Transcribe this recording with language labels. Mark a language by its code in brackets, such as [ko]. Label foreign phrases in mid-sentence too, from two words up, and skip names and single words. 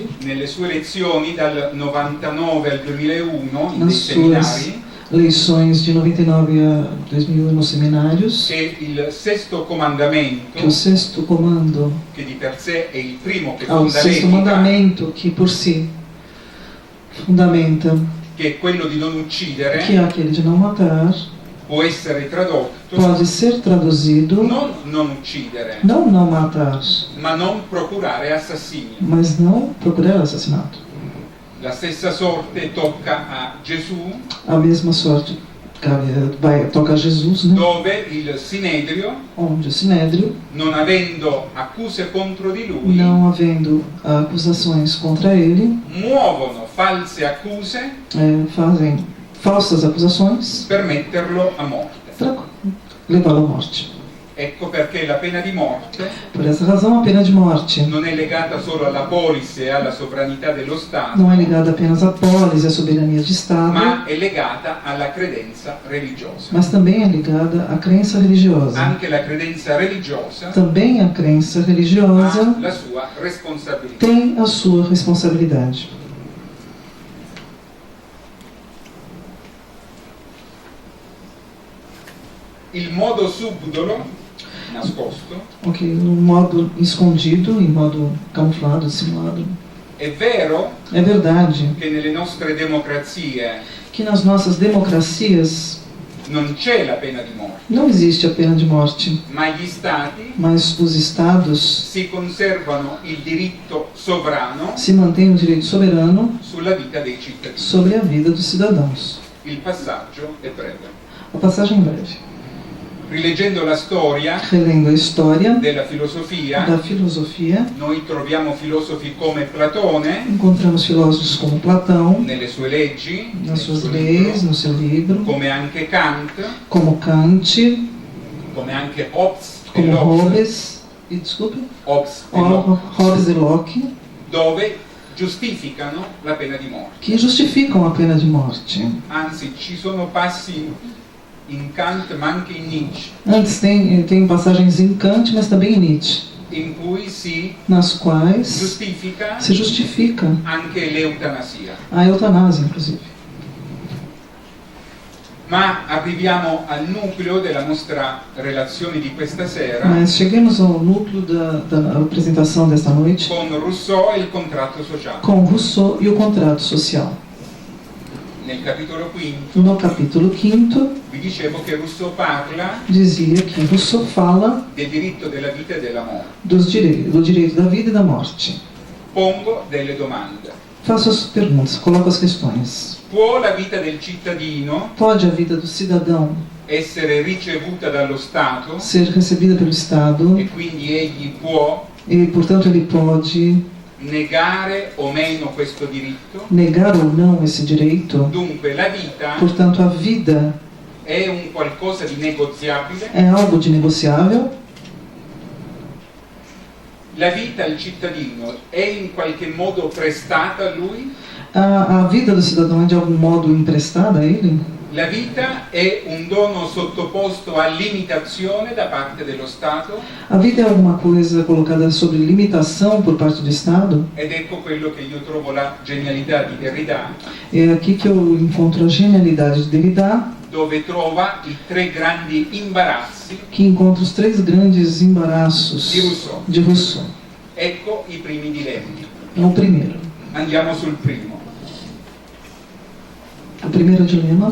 [it] nelle sue lezioni dal 99 al 2001, nei [pt] nas suas [it] seminari, [pt] leições de 99 a 2001 nos seminários, [it] che il sesto comandamento, [pt] que o sexto comando, [it] che di per sé è il primo che [pt] o [it] fonda [pt] sexto [it] l'etica, [pt] mandamento que por si fundamenta, [it] che è quello di non uccidere, [pt] que é aquele de não matar, [it] può essere tradotto [pt] pode ser traduzido [it] non uccidere, [pt] não matar, [it] ma non procurare assassini. [pt] mas não procurar assassinato. [it] La stessa sorte tocca a Gesù, [pt] A mesma sorte toca a Jesus, né? [it] dove il Sinedrio, [pt] Onde o Sinédrio, [it] non avendo accuse contro di lui, [pt] não havendo acusações contra ele, [it] muovono false accuse [pt] fazem falsas acusações [it] per metterlo a morte. [pt] para levá-lo à morte. [it] Ecco perché la pena di morte [pt] Por essa razão, a pena de morte [it] non è legata solo alla polis e alla sovranità dello Stato, [pt] não é ligada apenas à polis e à soberania de Estado, [it] ma è legata alla credenza religiosa. [pt] mas também é ligada à crença religiosa. [it] Anche la credenza religiosa [pt] Também a crença [it] ha [pt] religiosa [it] la sua responsabilità. [pt] tem a sua responsabilidade. [it] Il modo subdolo, nascosto, [pt] Ok, no modo escondido, em modo camuflado, dissimulado. [it] è vero [pt] É verdade [it] che nelle nostre democrazie [pt] que nas nossas democracias [it] non c'è la pena di morte, [pt] não existe a pena de morte, [it] ma gli Stati [pt] mas os estados [it] si conservano il diritto sovrano [pt] se mantêm o direito soberano [it] sulla vita dei cittadini. [pt] sobre a vida dos cidadãos. [it] Il passaggio è breve. [pt] A passagem breve. [it] Rileggendo la storia [pt] Relendo a história [it] della filosofia, [pt] da filosofia, [it] noi troviamo filosofi come Platone [pt] encontramos filósofos como Platão, [it] nelle sue leggi, nel [pt] nas suas [it] suo [pt] leis, [it] libro, [pt] no seu livro, [it] come anche Kant, [pt] como Kant, [it] come anche Hobbes e [pt] como [it] Locke, [pt] Hobbes, e desculpe, Hobbes e Locke, Hobbes e Locke, [it] dove giustificano la pena di morte. [pt] que justificam a pena de morte. [it] Anzi, ci sono passi in Kant ma anche in Nietzsche, [pt] Antes tem passagens em Kant, mas também em Nietzsche, [it] in cui si [pt] nas quais [it] giustifica [pt] se justifica [it] anche l'eutanasia. [pt] a eutanásia, inclusive. [it] Ma arriviamo al nucleo della nostra relazione di questa sera [pt] Mas chegamos ao núcleo da apresentação desta noite [it] con Rousseau e il contratto sociale. [pt] com Rousseau e o contrato social. [it] Nel capitolo quinto [pt] No capítulo 5, [it] vi dicevo che Rousseau parla [pt] dizia que Rousseau fala [it] del diritto della vita e della morte. [pt] do direito da vida e da morte. [it] Pongo delle domande. [pt] Faço as perguntas, coloco as questões. [it] Può la vita del cittadino [pt] Pode a vida do cidadão [it] essere ricevuta dallo Stato [pt] ser recebida pelo Estado [it] e quindi egli può [pt] e, portanto, ele pode [it] negare o meno questo diritto? [pt] negar ou não esse direito? [it] Dunque la vita [pt] Portanto, a vida [it] è un qualcosa di negoziabile? [pt] é algo de negociável? [it] La vita al cittadino è in qualche modo prestata a lui? [pt] A vida do cidadão é de algum modo emprestada a ele? [it] La vita è un dono sottoposto a limitazione da parte dello Stato? [pt] A vida é alguma coisa colocada sob limitação por parte do Estado? [it] Ed ecco quello che io trovo la genialità di Derrida, [pt] É aqui que eu encontro a genialidade de Derrida, [it] dove trova i tre grandi imbarazzi [pt] que encontra os três grandes embaraços [it] di Rousseau. [pt] de Rousseau. [it] Ecco i primi dilemmi. [pt] É o primeiro. [it] Andiamo sul primo. [pt] O primeiro dilema.